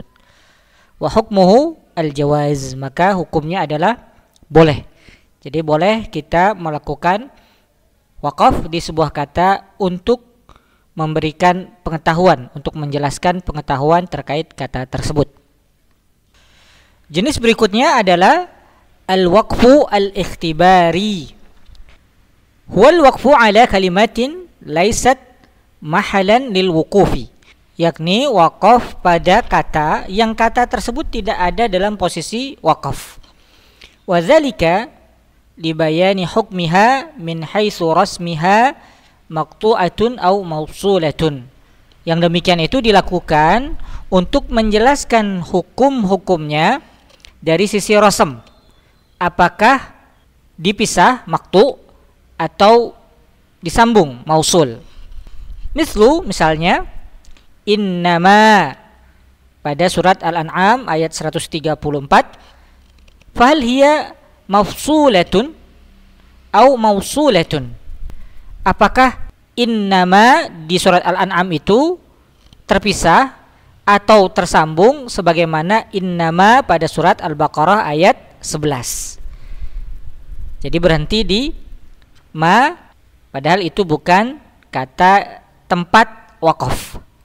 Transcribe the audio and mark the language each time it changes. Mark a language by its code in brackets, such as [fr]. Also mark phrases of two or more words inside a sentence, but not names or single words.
[ar] وحكمه الجواز, [id] maka hukumnya adalah boleh. Jadi boleh kita melakukan wakaf di sebuah kata untuk memberikan pengetahuan, untuk menjelaskan pengetahuan terkait kata tersebut. Jenis berikutnya adalah [ar] الوقف الاختباري. هو الوقف على كلمة ليست محلا للوقوف, [id] yakni wakaf pada kata yang kata tersebut tidak ada dalam posisi wakaf. [ar] وذلك لبيان حكمها من حيث رسمها مقطوعة أو موصولة, [id] Yang demikian itu dilakukan untuk menjelaskan hukum-hukumnya dari sisi rasam. Apakah dipisah maktu atau disambung mausul. Misalnya innama pada surat Al-An'am ayat 134, [ar] فهل هي مفصولة أو موصولة. [id] Apakah innama di surat Al-An'am itu terpisah atau tersambung sebagaimana innama pada surat Al-Baqarah ayat 11. Jadi berhenti di ma, padahal itu bukan kata tempat waqaf.